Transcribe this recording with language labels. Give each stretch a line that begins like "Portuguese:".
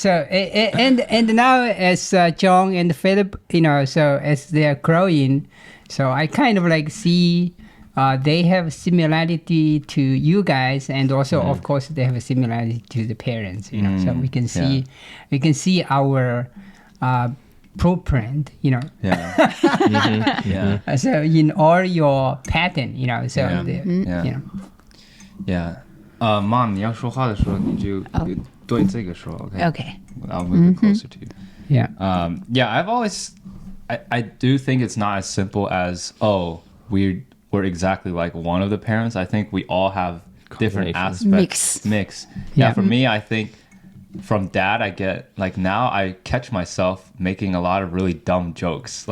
English: And now as John and Philip, you know, so as they're growing, so I kind of like see they have similarity to you guys, and also of course they have a similarity to the parents. You know, so we can see our blueprint. You know, Yeah. Yeah. so in all your pattern, you know, so Yeah. the, you know. Yeah.
Chinese: Mom, 你要说话的时候你就对这个说
English: okay? OK， I'll move it closer to you. Yeah. Yeah, I do think it's not as simple as, oh, we're exactly like one of the parents. I think we all have different Combination. aspects. Mix. Yeah. Yeah, for me, I think from dad, I get, like, now I catch myself making a lot of really dumb jokes.